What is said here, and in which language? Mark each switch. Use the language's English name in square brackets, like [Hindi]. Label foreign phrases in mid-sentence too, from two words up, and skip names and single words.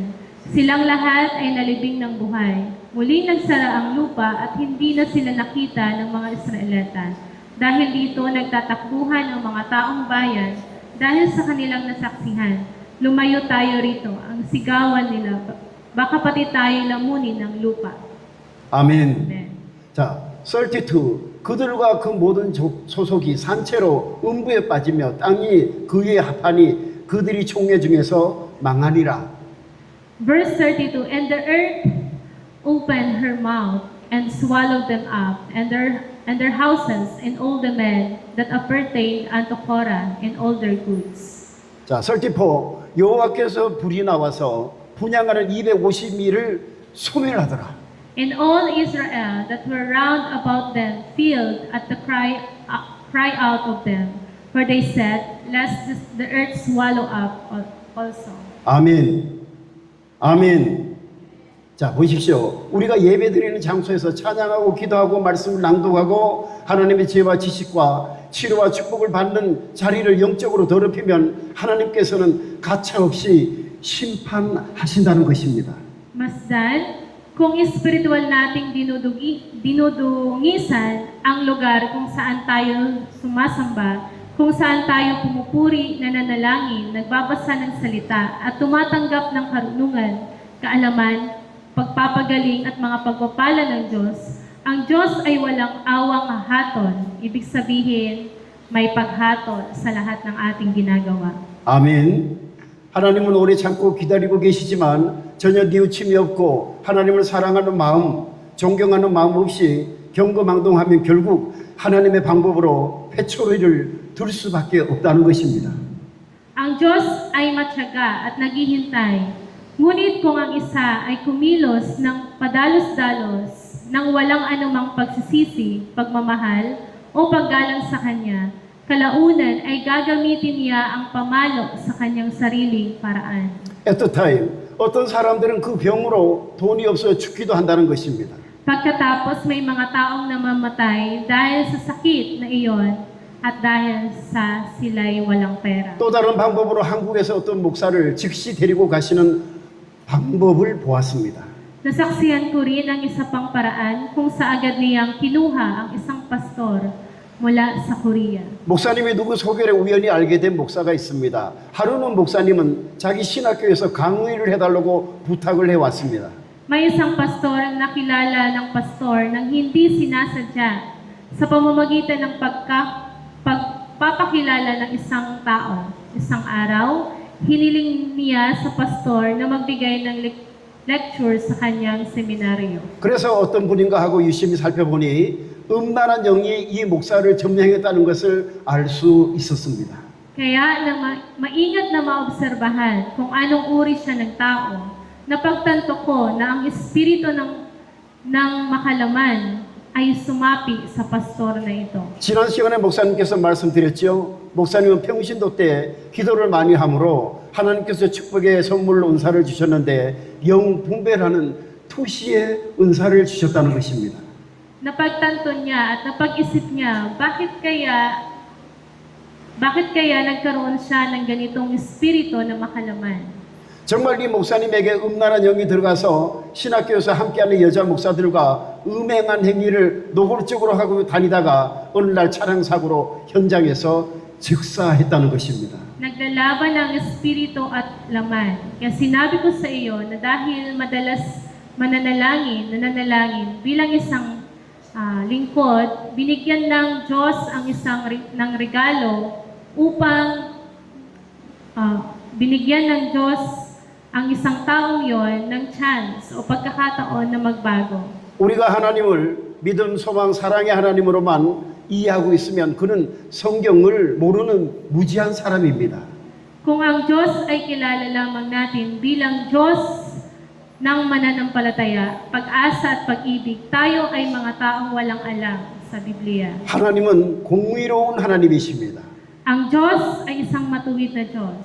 [Filipino] Silang lahat ay nalibing ng buhay. Muling nagsara ang lupa at hindi na sila nakita ng mga Israelita. Dahil dito nagtatakbuhan ang mga taong bayan dahil sa kanilang nasaksihan. Lumayo tayo rito, ang sigawan nila. Baka pati tayo lamunin ng lupa. [Korean] 아멘. Amen. 자, 32. 그들과 그 모든 소속이 산채로 음부에 빠지며 땅이 그의 합하니 그들이 총회 중에서 망하리라. [English] Verse 32, and the earth opened her mouth and swallowed them up, and their houses, and all the men that appertained unto Korah, and all their goods. [Korean] 자, 34. 여호와께서 불이 나와서 분양하는 250미를 소멸하더라. [English] And all Israel that were round about them feared at the cry out of them, for they said, lest the earth swallow up also. [Korean] 아멘. 아멘. 자, 보십시오. 우리가 예배드리는 장소에서 찬양하고 기도하고 말씀을 낭독하고 하나님의 지혜와 지식과 치료와 축복을 받는 자리를 영적으로 더럽히면 하나님께서는 가차없이 심판하신다는 것입니다. [Filipino] Masdan, kung espiritual nating dinudungisan ang lugar kung saan tayo sumasamba, kung saan tayo pumupuri, nananalangin, nagbabasa ng salita, at tumatanggap ng karunungan, kaalaman, pagpapagaling at mga pagpapala ng Diyos, ang Diyos ay walang awang haton. Ibig sabihin, may paghatol sa lahat ng ating ginagawa. [Korean] 아멘. 하나님은 오래 참고 기다리고 계시지만 전혀 뉘우침이 없고 하나님을 사랑하는 마음, 존경하는 마음 없이 경거망동하면 결국 하나님의 방법으로 회초리를 들 수밖에 없다는 것입니다. [Filipino] Ang Diyos ay matyaga at naghihintay. Ngunit kung ang isa ay kumilos ng padalos-dalos nang walang anumang pagsisisi, pagmamahal o paggalang sa Kanya, kalaunan ay gagamitin niya ang pamalo sa kanyang sariling paraan. [English] At the time, [Korean] 어떤 사람들은 그 병으로 돈이 없어 죽기도 한다는 것입니다. [Filipino] Pagkatapos may mga taong namamatay dahil sa sakit na iyon at dahil sa sila'y walang pera. [Korean] 또 다른 방법으로 한국에서 어떤 목사를 즉시 데리고 가시는 방법을 보았습니다. [Filipino] Nasaksihan ko rin ang isa pang paraan kung sa agad niyang kinuha ang isang pastor mula sa Korea. [Korean] 목사님이 누구 소개를 우연히 알게 된 목사가 있습니다. 하루는 목사님은 자기 신학교에서 강의를 해달라고 부탁을 해왔습니다. [Filipino] May isang pastor ang nakilala ng pastor nang hindi sinasadya sa pamamagitan ng pagpapakilala ng isang tao. Isang araw, hiniling niya sa pastor na magbigay ng lecture sa kanyang seminaryo. [Korean] 그래서 어떤 분인가 하고 유심히 살펴보니 음란한 영이 이 목사를 점령했다는 것을 알 수 있었습니다. [Filipino] Kaya nang maingat na maobserbahan kung anong uri siya ng tao, napagtanto ko na ang espiritu ng makalaman ay sumapi sa pastor na ito. [Korean] 지난 시간에 목사님께서 말씀드렸죠. 목사님은 평신도 때 기도를 많이 함으로 하나님께서 축복의 선물 은사를 주셨는데 영 분별하는 투시의 은사를 주셨다는 것입니다. [Filipino] Napagtanto niya at napag-isip niya, bakit kaya nagkaroon siya ng ganitong espiritu na makalaman? [Korean] 정말 이 목사님에게 음란한 영이 들어가서 신학교에서 함께하는 여자 목사들과 음행한 행위를 노골적으로 하고 다니다가 어느 날 차량 사고로 현장에서 즉사했다는 것입니다. [Filipino] Naglalaban ang espiritu at laman. Kaya sinabi ko sa iyo na dahil madalas nananalangin bilang isang lingkod, binigyan ng Diyos ng regalo upang binigyan ng Diyos ang isang taong yon ng chance o pagkakataon na magbago. [Korean] 우리가 하나님을 믿음, 소망, 사랑의 하나님으로만 이해하고 있으면 그는 성경을 모르는 무지한 사람입니다. [Filipino] Kung ang Diyos ay kilala lamang natin bilang Diyos ng mananampalataya, pag-asa at pag-ibig, tayo ay mga taong walang alam sa Biblia. [Korean] 하나님은 공의로운 하나님이십니다. [Filipino] Ang Diyos ay isang matuwid na Diyos.